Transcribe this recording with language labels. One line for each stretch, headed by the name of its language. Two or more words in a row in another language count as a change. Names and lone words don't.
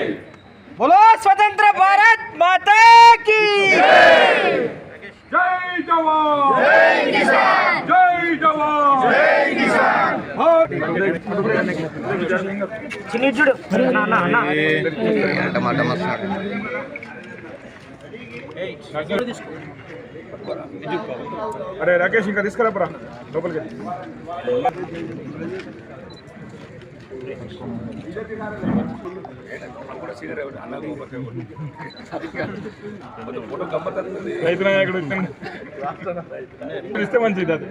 Hindi: बोलो स्वतंत्र भारत माता की जय जवान जय किसान जय जवान जय किसान
Telugu: చిన్నిచుడు అరే రాకేష్ ఇంకా తీసుకురాపరా లోపలికి రైతు నాయకుడు ఇస్తే మంచిది అది